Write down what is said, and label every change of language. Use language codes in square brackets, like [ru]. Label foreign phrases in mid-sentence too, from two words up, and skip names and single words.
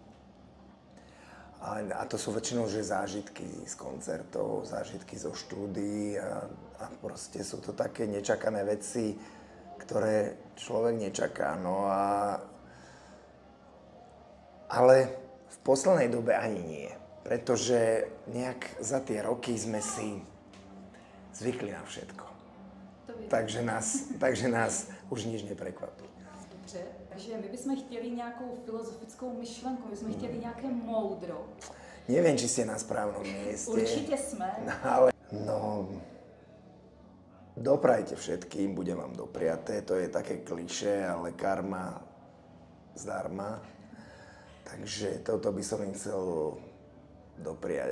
[sk] A to sú väčšinou že zážitky z koncertov, zážitky zo štúdií a proste sú to také nečakané veci, ktoré človek nečaká. No ale v poslednej dobe ani nie, pretože nejak za tie roky sme si zvykli na všetko. Takže nás už nič neprekvapí. [cs] Dobře, takže my bychom chtěli nějakou filozofickou myšlenku, my bychom chtěli nějaké moudro. [sk] Neviem, či ste na správnom mieste. Určite sme. No, doprajte všetkým, bude vám dopriaté. To je také klišé, ale [cs] karma zdarma. [sk] Takže toto by som im chcel dopriať.